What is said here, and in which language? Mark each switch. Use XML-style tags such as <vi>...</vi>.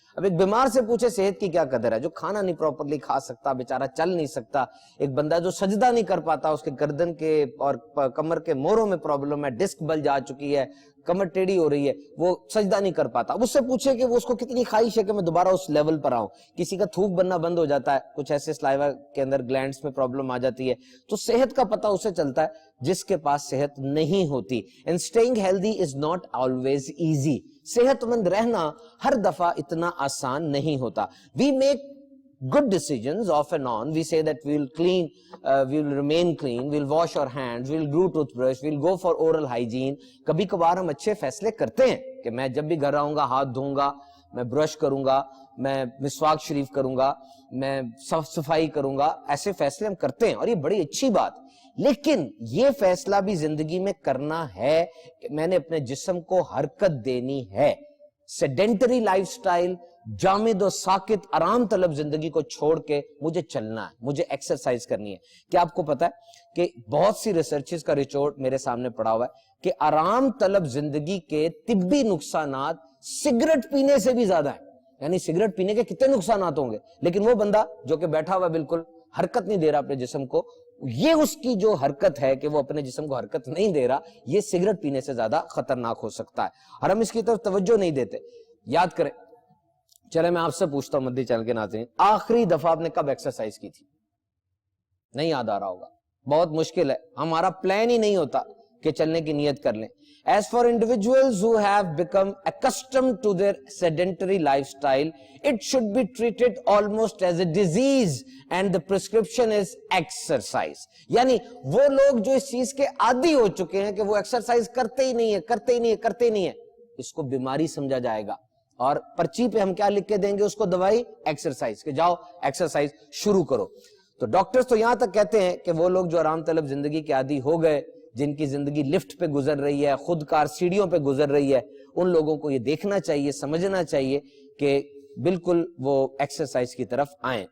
<ur>اب ایک بیمار سے پوچھے صحت کی کیا قدر ہے, جو کھانا نہیں پراپرلی کھا سکتا, بیچارہ چل نہیں سکتا, ایک بندہ جو سجدہ نہیں کر پاتا, اس کے گردن کے اور کمر کے موڑوں میں پرابلم ہے, ڈسک بل جا چکی ہے, کمر ٹیڑھی ہو رہی ہے, وہ سجدہ نہیں کر پاتا. اب اس سے پوچھے کہ وہ اس کو کتنی خواہش ہے کہ میں دوبارہ اس لیول پر آؤں. کسی کا تھوک بننا بند ہو جاتا ہے, کچھ ایسے سلائیوا کے اندر گلینڈز میں پرابلم آ جاتی ہے, تو صحت کا پتہ اسے چلتا ہے جس کے پاس صحت نہیں ہوتی.</ur> <en>And staying healthy is not always easy.</en> <ur>صحت مند رہنا ہر دفعہ اتنا آسان نہیں ہوتا.</ur> <en>We make good decisions off and on. We say that we'll clean, we'll remain clean, we'll wash our hands, we'll glue toothbrush, we'll go for oral hygiene.</en> <ur>کبھی کبھار ہم اچھے فیصلے کرتے ہیں کہ میں جب بھی گھر آؤں گا ہاتھ دھوں گا, میں برش کروں گا, میں مسواک شریف کروں گا, میں صاف صفائی کروں گا. ایسے فیصلے ہم کرتے ہیں اور یہ بڑی اچھی بات. لیکن یہ فیصلہ بھی زندگی میں کرنا ہے کہ میں نے اپنے جسم کو حرکت دینی ہے. سیڈنٹری لائف سٹائل, جامد و ساکت آرام طلب زندگی کو چھوڑ کے مجھے چلنا ہے, مجھے ایکسرسائز کرنی ہے. کیا آپ کو پتا ہے کہ بہت سی ریسرچز کا ریپورٹ میرے سامنے پڑا ہوا ہے کہ آرام طلب زندگی کے طبی نقصانات سگریٹ پینے سے بھی زیادہ ہیں. یعنی سگریٹ پینے کے کتنے نقصانات ہوں گے, لیکن وہ بندہ جو کہ بیٹھا ہوا بالکل حرکت نہیں دے رہا اپنے جسم کو, یہ اس کی جو حرکت ہے کہ وہ اپنے جسم کو حرکت نہیں دے رہا, یہ سگریٹ پینے سے زیادہ خطرناک ہو سکتا ہے, اور ہم اس کی طرف توجہ نہیں دیتے. یاد کریں, چلے میں آپ سے پوچھتا ہوں مدری چینل کے ناظرین, آخری دفعہ آپ نے کب ایکسرسائز کی تھی؟ نہیں یاد آ رہا ہوگا, بہت مشکل ہے, ہمارا پلان ہی نہیں ہوتا کہ چلنے کی نیت کر لیں.</ur> <en>As for individuals who have become accustomed to their sedentary lifestyle, it should be treated almost as a disease and the prescription is exercise.</en> <ur>یعنی وہ لوگ جو اس چیز کے عادی ہو چکے ہیں کہ وہ ایکسرسائز کرتے ہی نہیں ہے, اس کو بیماری سمجھا جائے گا, اور پرچی پہ ہم کیا لکھ کے دیں گے اس کو؟ دوائی ایکسرسائز, کہ جاؤ ایکسرسائز شروع کرو. تو ڈاکٹرز تو یہاں تک کہتے ہیں کہ وہ لوگ جو آرام طلب زندگی کے عادی ہو گئے, جن کی زندگی لفٹ پہ گزر رہی ہے, خود کار سیڑھیوں پہ گزر رہی ہے, ان لوگوں کو یہ دیکھنا چاہیے, سمجھنا چاہیے کہ بالکل وہ ایکسرسائز کی طرف آئیں.</ur>